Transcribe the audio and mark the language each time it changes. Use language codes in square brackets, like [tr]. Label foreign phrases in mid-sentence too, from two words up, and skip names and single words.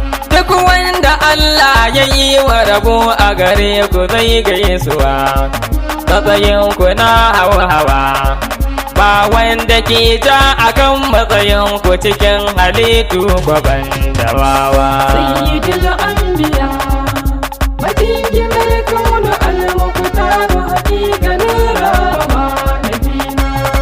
[ha] Duk wanda Allah ya yi wa rabo a gare ku zai gaisuwa. Matsayinku na hawa-hawa. Ba wanda ke ja a kan matsayinku cikin halittu, ku ban da wawa. [ar] سيد الأنبياء، وكيل الكون المختار، حقيقة نور ما نبينا.